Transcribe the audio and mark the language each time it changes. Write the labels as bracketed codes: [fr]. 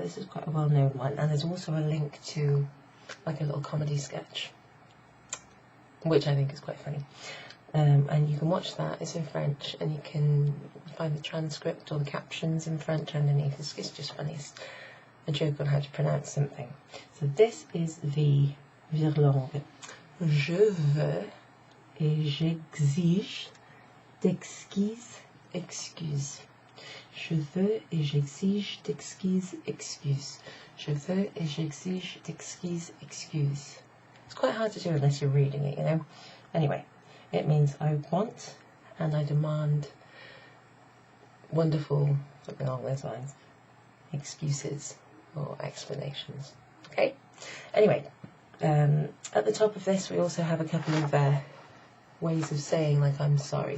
[en] This is quite a well-known one, and there's also a link to like a little comedy sketch, which I think is quite funny. And you can watch that. It's in French, and you can find the transcript or the captions in French underneath. It's just funny. It's a joke on how to pronounce something. So this is the virlangue. [fr] Je veux et j'exige d'exquises excuses. Je veux et j'exige d'exquises excuses. Je veux et j'exige d'exquises excuses. [en] It's quite hard to do unless you're reading it, you know. Anyway, it means I want and I demand wonderful, something along those lines, excuses or explanations. Okay? Anyway, at the top of this we also have a couple of ways of saying like I'm sorry.